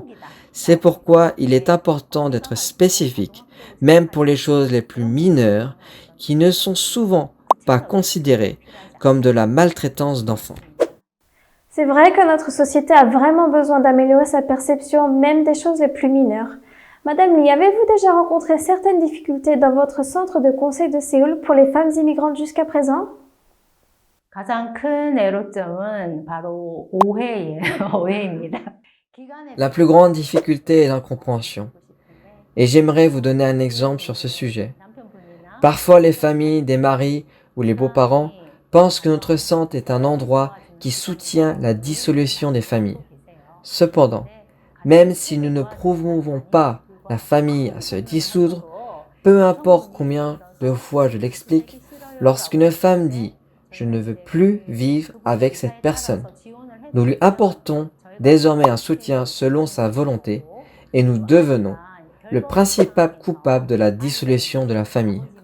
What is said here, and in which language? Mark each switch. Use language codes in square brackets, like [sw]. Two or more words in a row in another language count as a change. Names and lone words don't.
[fr] C'est pourquoi il est important d'être spécifique, même pour les choses les plus mineures, qui ne sont souvent pas considérées comme de la maltraitance d'enfants. C'est vrai que notre société a vraiment besoin d'améliorer sa perception même des choses les plus mineures. Madame Lee, avez-vous déjà rencontré certaines difficultés dans votre centre de conseil de Séoul pour les femmes immigrantes jusqu'à présent? [ko] 가장 큰 애로점은 바로 오해예요. 오해입니다. [fr] La plus grande difficulté est l'incompréhension. Et j'aimerais vous donner un exemple sur ce sujet. Parfois, les familles, des maris ou les beaux-parents pensent que notre centre est un endroit qui soutient la dissolution des familles. Cependant, même si nous ne promouvons pas la famille à se dissoudre, peu importe combien de fois je l'explique, lorsqu'une femme dit « je ne veux plus vivre avec cette personne », nous lui apportons désormais un soutien selon sa volonté et nous devenons le principal coupable de la dissolution de la famille.